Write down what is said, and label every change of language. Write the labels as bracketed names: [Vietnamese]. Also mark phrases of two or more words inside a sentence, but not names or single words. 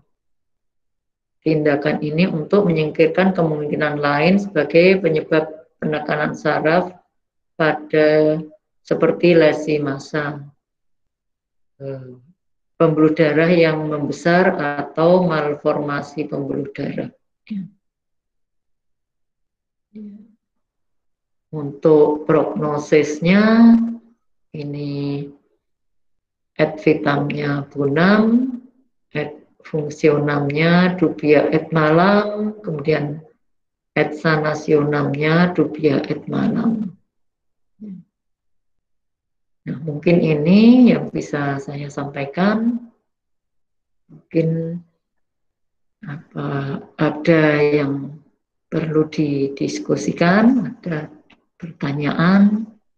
[Indonesian] Tindakan ini untuk menyingkirkan kemungkinan lain sebagai penyebab penekanan saraf pada seperti lesi massa, pembuluh darah yang membesar atau malformasi pembuluh darah. Untuk prognosisnya ini et vitamnya bunam, et fungsionamnya [Latin] dubia et malam, [Indonesian] kemudian et sanasionamnya [Latin] dubia et malam. [Indonesian] Nah, mungkin ini yang bisa saya sampaikan. Mungkin ada yang perlu didiskusikan, ada pertanyaan.